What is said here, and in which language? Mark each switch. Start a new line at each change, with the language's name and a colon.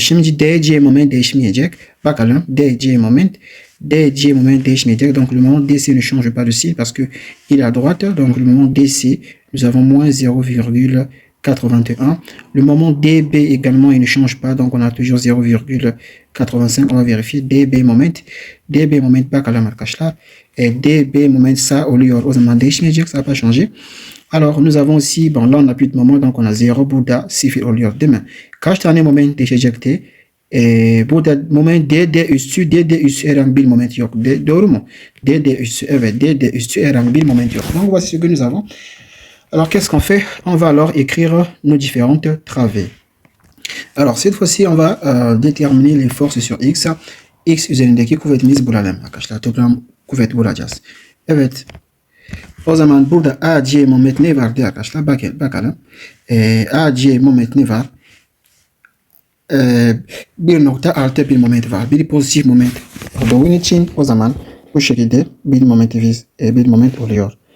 Turkish: Şimdi DC moment değişmeyecek. Bakalım. DC moment değişmeyecek.
French: Donc le moment DC ne change pas de signe parce que il est à droite. Donc le moment DC, nous avons moins 0,81. Le moment DB également, il ne change pas. Donc on a toujours 0,85. On va vérifier.
Turkish: DB moment bakalım arkadaşlar. DB moment ça oluyor. O zaman değişmeyecek.
French: Ça n'a pas changé. Alors nous avons aussi, bon là on n'a plus de moment. Donc on a 0
Turkish: burada 0 oluyor değil mi? Kaç tane moment değişecekti? Burada moment DD üstü herhangi bir moment yok. Doğru mu? DD üstü, evet, DD üstü herhangi bir moment yok.
French: Donc voici ce que nous avons. Alors qu'est-ce qu'on fait? On va alors écrire nos différentes travées. Alors cette fois-ci on va déterminer les forces sur X.
Turkish: X üzerindeki kuvvetimiz bulalım arkadaşlar. Toplam kuvvet bulacağız. Evet. O zaman burada AC moment ne vardı arkadaşlar? Bakalım. AC moment ne var? 1,6 bir moment var. Bir pozitif moment olduğu için o zaman bu şekilde bir moment oluyor.